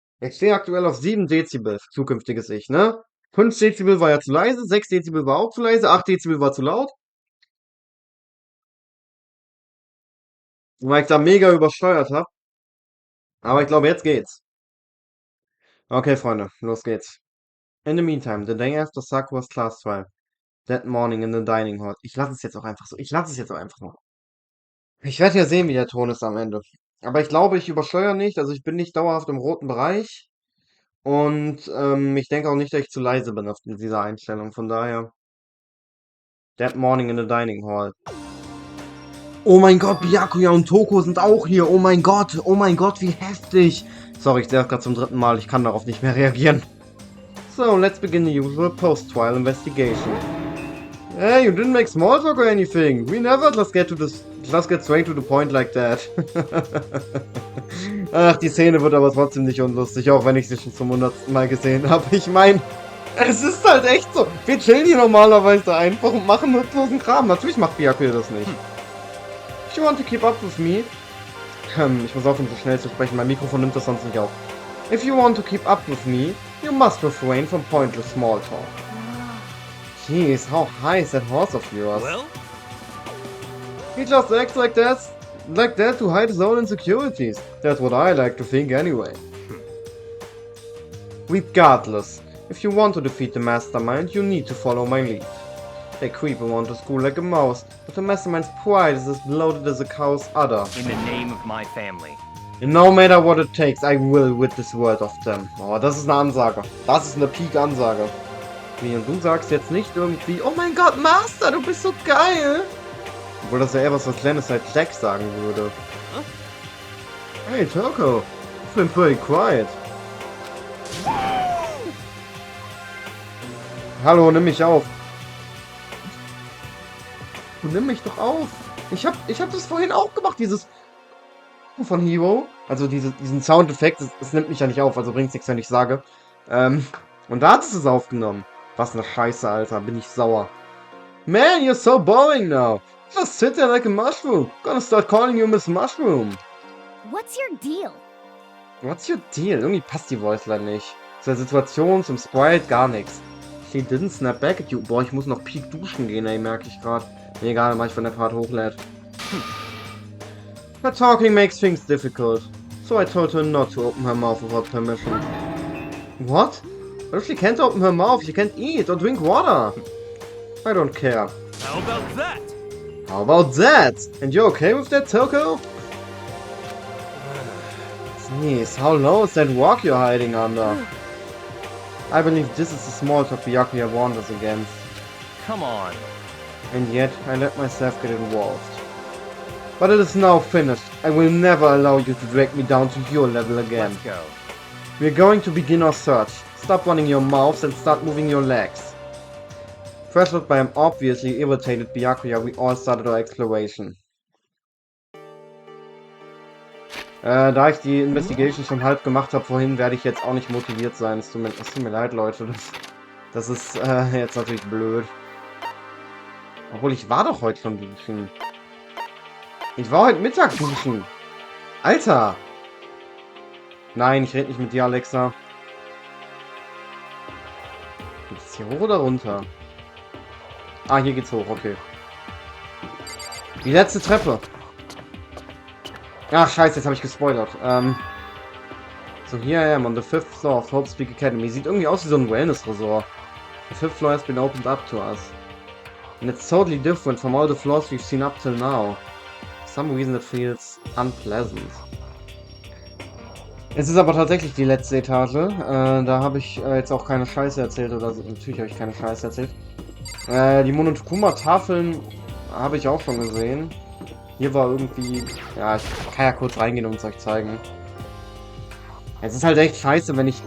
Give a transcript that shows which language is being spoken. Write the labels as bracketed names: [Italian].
[German] Ich stehe aktuell auf 7 Dezibel, zukünftiges Ich, ne? 5 Dezibel war ja zu leise, 6 Dezibel war auch zu leise, 8 Dezibel war zu laut. Weil ich da mega übersteuert habe. Aber ich glaube, jetzt geht's. Okay, Freunde, los geht's. [English] In the meantime, the day after Sakura's class trial, that morning in the dining hall. [German] Ich lasse es jetzt auch einfach so. Ich lasse es jetzt auch einfach mal. Ich werde ja sehen, wie der Ton ist am Ende. Aber ich glaube, ich übersteuere nicht. Also ich bin nicht dauerhaft im roten Bereich. Und ich denke auch nicht, dass ich zu leise bin auf dieser Einstellung. Von daher. [English] That morning in the dining hall. [German] Oh mein Gott, Byakuya und Toko sind auch hier. Oh mein Gott, wie heftig. Sorry, ich sehe das gerade zum 3. Mal. Ich kann darauf nicht mehr reagieren. [English] So, let's begin the usual post-trial investigation. Hey, you didn't make small talk or anything. We never just get straight to the point like that. [German] Ach, die Szene wird aber trotzdem nicht unlustig, auch wenn ich sie schon zum 100. Mal gesehen habe. Ich meine, es ist halt echt so. Wir chillen hier normalerweise einfach und machen nutzlosen Kram. Natürlich macht Byakuya das nicht. [English] If you want to keep up with me... [German] ich muss aufhören, so schnell zu sprechen. Mein Mikrofon nimmt das sonst nicht auf. [English] If you want to keep up with me, you must refrain from pointless small talk. Jeez, how high is that horse of yours? Well? He just acts like that to hide his own insecurities. That's what I like to think anyway. Regardless, if you want to defeat the mastermind, you need to follow my lead. They creep around the school like a mouse, but the mastermind's pride is as bloated as a cow's udder. In the name of my family. And no matter what it takes, I will rid this world of them. [German] Oh, das ist eine Ansage. Das ist eine Peak-Ansage. Wie, und du sagst jetzt nicht irgendwie, oh mein Gott, Master, du bist so geil. Obwohl das ja eher was Lennis halt Jack sagen würde. Huh? [English] Hey, Toko, you've been pretty quiet. [German] Hallo, nimm mich auf. Du nimm mich doch auf. Ich hab das vorhin auch gemacht, dieses von Hiro. Also diesen Soundeffekt, das nimmt mich ja nicht auf, also bringt's nichts, wenn ich sage. Und da hat es aufgenommen. Was eine Scheiße, Alter. Bin ich sauer. [English] Man, you're so boring now. Just sit there like a mushroom. Gonna start calling you Miss Mushroom. What's your deal? What's your deal? [German] Irgendwie passt die Voiceline nicht. Zur Situation, zum Sprite, gar nichts. [English] She didn't snap back at you. [German] Boah, ich muss noch Peak duschen gehen, ey, merke ich gerade. Nee, egal, mach ich, wenn der Part hochlädt. [English] Her talking makes things difficult. So I told her not to open her mouth without permission. What? What if she can't open her mouth? She can't eat or drink water? I don't care. How about that? How about that? And you're okay with that, Toko? Sneeze, how low is that rock you're hiding under? I believe this is the small talk Byakuya warned us against. Come on. And yet, I let myself get involved. But it is now finished. I will never allow you to drag me down to your level again. Let's go. We're going to begin our search. Stop running your mouths and start moving your legs. Pressured by an obviously irritated Byakuya, we all started our exploration. [German] Da ich die Investigation schon halb gemacht habe vorhin, werde ich jetzt auch nicht motiviert sein. Es tut mir leid, Leute. Das ist jetzt natürlich blöd. Obwohl, ich war doch heute schon duschen. Ich war heute Mittag duschen. Alter! Nein, ich rede nicht mit dir, Alexa. Geht's hier hoch oder runter? Ah, hier geht's hoch, okay. Die letzte Treppe. Ach, scheiße, jetzt habe ich gespoilert. [English] So, here I am on the 5th floor of Hope's Peak Academy. [German] Sieht irgendwie aus wie so ein Wellness-Resort. [English] The 5th floor has been opened up to us. And it's totally different from all the floors we've seen up till now. For some reason it feels unpleasant. [German] Es ist aber tatsächlich die letzte Etage. Da habe ich jetzt auch keine Scheiße erzählt oder so. Natürlich habe ich keine Scheiße erzählt. Die Monokuma-Tafeln habe ich auch schon gesehen. Hier war irgendwie... Ja, ich kann ja kurz reingehen und es euch zeigen. Es ist halt echt scheiße, wenn ich...